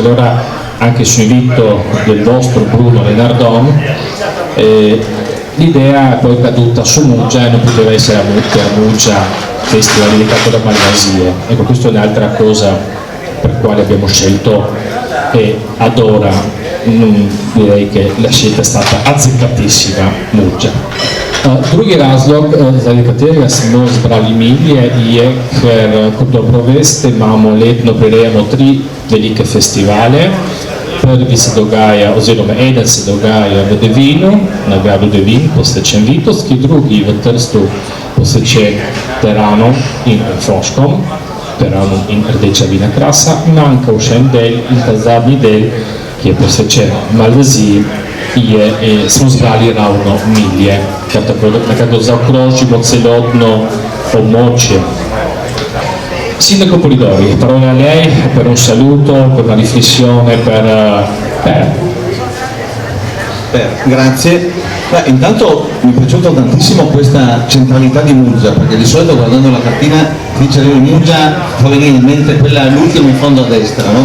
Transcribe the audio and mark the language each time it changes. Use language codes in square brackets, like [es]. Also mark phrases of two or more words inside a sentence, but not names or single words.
[it] Allora, anche su invito del vostro Bruno Renardon, l'idea è poi caduta su Muggia e non poteva essere a Muggia festival dedicato da Malvasie. Ecco, questa è un'altra cosa per quale abbiamo scelto, e ad ora direi che la scelta è stata azzeccatissima, Muggia. [sl] Drugi razlog, zaradi katerega smo zbrali milje, je, ker kot dobro veste, imamo letno prirejamo 3 velike festivale. Prvi se dogaja, oziroma eden se dogaja v Devinu, na gradu Devin, posvečen Vitovski, drugi v Trstu, posvečen Terranom in Froškom, Terranom in Rdeča vina krasa. Manjka še en del, in ta zadnji del, ki je posvečen Malvasiji, smo zbrali ravno milje, kar tako nekako zaokrožimo celotno območje. [it] Sindaco Polidori, parola a lei per un saluto, per una riflessione, Grazie. Intanto mi è piaciuta tantissimo questa centralità di Muggia, perché di solito guardando la cartina dice che Muggia fa venire in mente l'ultima in fondo a destra, no?